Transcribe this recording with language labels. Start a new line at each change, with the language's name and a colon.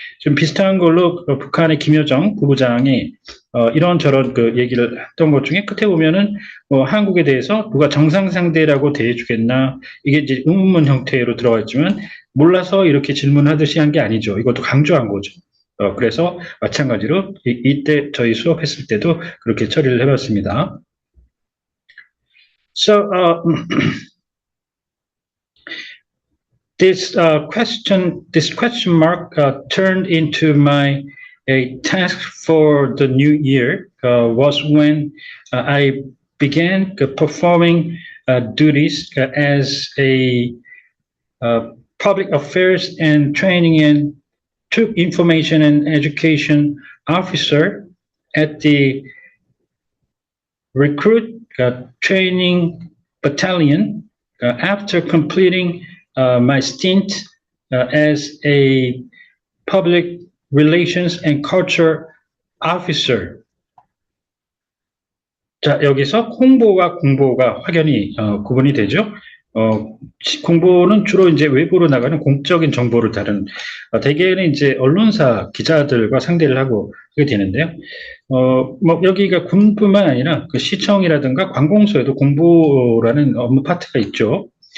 Korean: 좀 비슷한 걸로 북한의 김여정 부부장이 이런저런 그 얘기를 했던 것 중에 끝에 보면은 한국에 대해서 누가 정상상대라고 대해주겠나 이게 이제 의문문 형태로 들어가 있지만 몰라서 이렇게 질문하듯이 한 게 아니죠. 이것도 강조한 거죠. 그래서 마찬가지로 이때 저희 수업했을 때도 그렇게 처리를 해봤습니다.
English: So this question mark turned into my a task for the new year was when I began performing duties as a public affairs and training and information and education officer at the recruit training battalion after completing my stint as a public relations and culture officer.
Korean: 자, 여기서 홍보와 공보가 확연히 구분이 되죠. 공보는 주로 이제 외부로 나가는 공적인 정보를 다룬 대개는 이제 언론사 기자들과 상대를 하고 하게 되는데요. 뭐 여기가 군뿐만 아니라 그 시청이라든가 관공서에도 공보라는 업무 파트가 있죠.